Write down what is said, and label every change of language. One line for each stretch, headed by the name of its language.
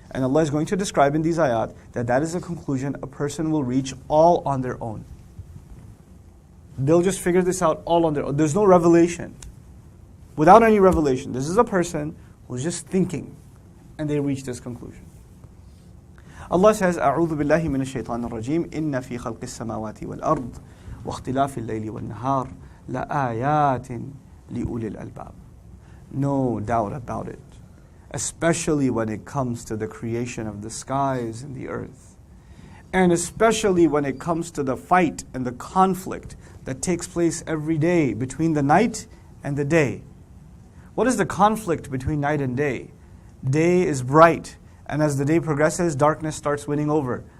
English: And Allah is going to describe in these ayat that is a conclusion a person will reach all on their own. They'll just figure this out all on their own. There's no revelation. Without any revelation. This is a person who's just thinking, and they reach this conclusion. Allah says,
Arabic: أعوذ بالله من الشيطان الرجيم إن في خلق السماوات والأرض واختلاف الليل والنهار لآيات لأولي الألباب.
English: No doubt about it. Especially when it comes to the creation of the skies and the earth. And especially when it comes to the fight and the conflict that takes place every day between the night and the day. What is the conflict between night and day? Day is bright, and as the day progresses, darkness starts winning over.